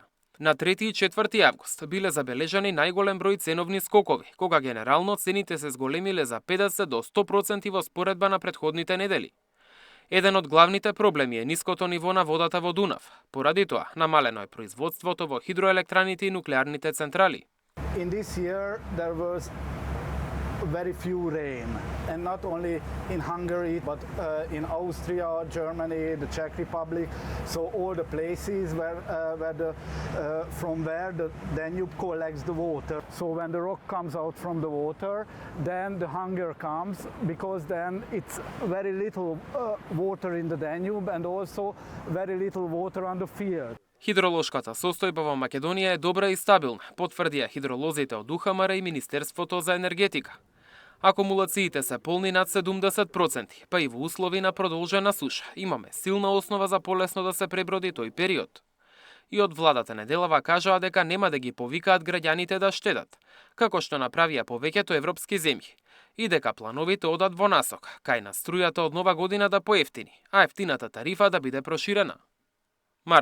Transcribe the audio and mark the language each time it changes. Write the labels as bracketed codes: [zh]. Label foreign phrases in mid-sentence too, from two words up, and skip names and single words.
[mk] На 3 и 4 август биле забележани најголем број ценовни скокови, кога генерално цените се зголемиле за 50 до 100% во споредба на претходните недели. Еден од главните проблеми е ниското ниво на водата во Дунав. Поради тоа, намалено е производството во хидроелектраните и нуклеарните централи. [en] In this year there was very few rain, and not only in Hungary but in Austria, Germany, the Czech Republic, so all the places from where the Danube collects the water. So when the rock comes out from the water, then the hunger comes, because then it's very little water in the Danube and also very little water on the field. [mk] Хидролошката состојба во Македонија е добра и стабилна, потврдија хидролозите од УХМР и Министерството за енергетика. Акумулациите се полни над 70%, па и во услови на продолжена суша имаме силна основа за полесно да се преброди тој период. И од владата неделава кажаа дека нема да ги повикаат граѓаните да штедат, како што направија повеќето европски земји, и дека плановите одат во насока, кај на струјата од нова година да поевтини, а ефтината тарифа да биде проширена.